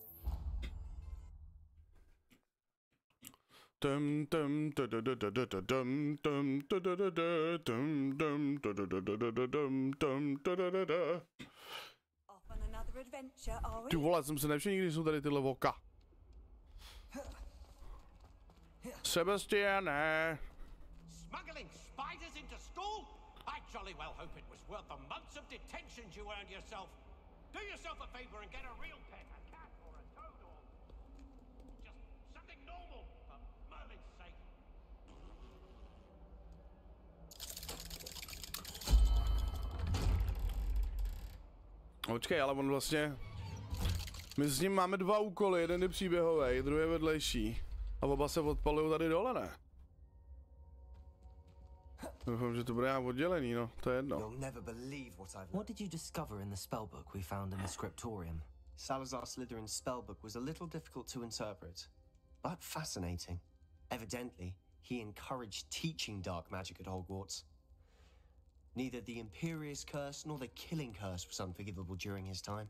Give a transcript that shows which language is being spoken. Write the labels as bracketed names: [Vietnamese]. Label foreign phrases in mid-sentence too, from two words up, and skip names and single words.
[Czech] Ty vole, jsem se nevšiml, nikdy jsou tady tyhle voka. Sebastiane. [English] Smuggling spiders into school? I jolly well hope it was worth the months of detentions you earned yourself. Do yourself a favor and get a real pet, a cat or a toad or just something normal, for Merlin's sake. [Czech] Počkej, ale on vlastně... My s ním máme dva úkoly, jeden je příběhový, druhý je vedlejší. A oba se odpalují tady dole, ne? Doufám, že to bude nějak oddělený, no, to je jedno. [English] What did you discover in the spellbook we found in the scriptorium? Salazar Slytherin's spellbook was a little difficult to interpret, but fascinating. Evidently, he encouraged teaching dark magic at Hogwarts. Neither the Imperious Curse nor the Killing Curse was unforgivable during his time.